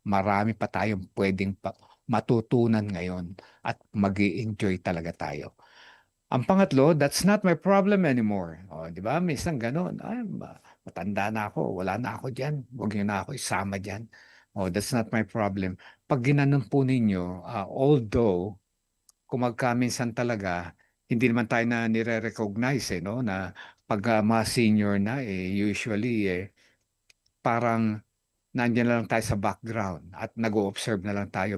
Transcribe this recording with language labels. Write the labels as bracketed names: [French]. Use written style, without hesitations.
[Filipino] Marami pa tayong pwedeng matutunan ngayon at mag-i-enjoy talaga tayo. Ang pangatlo, [English] that's not my problem anymore. [Filipino] O, di ba? Minsan ganun. Ay, matanda na ako. Wala na ako dyan. Huwag niyo na ako isama dyan. [English] Oh, that's not my problem. [Filipino] Pag ginanon po ninyo, although, kung magkaminsan talaga, hindi naman tayo na nire-recognize, no? Na pag mga senior na, usually, parang nandiyan na lang tayo sa background at nag-o-observe na lang tayo.